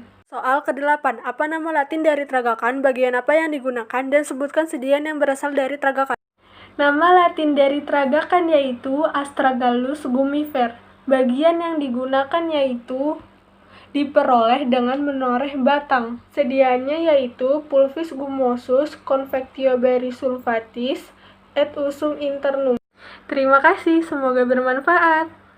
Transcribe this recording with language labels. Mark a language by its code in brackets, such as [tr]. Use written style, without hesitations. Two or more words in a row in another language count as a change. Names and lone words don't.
[id] Soal ke-8, apa nama latin dari tragakan, bagian apa yang digunakan, dan sebutkan sediaan yang berasal dari tragakan. Nama latin dari tragakan yaitu [la] Astragalus gumifer. [id] Bagian yang digunakan yaitu diperoleh dengan menoreh batang. [la] Sediaannya yaitu Pulvis gumosus convectioberry sulfatis et usum internum. [id] Terima kasih, semoga bermanfaat.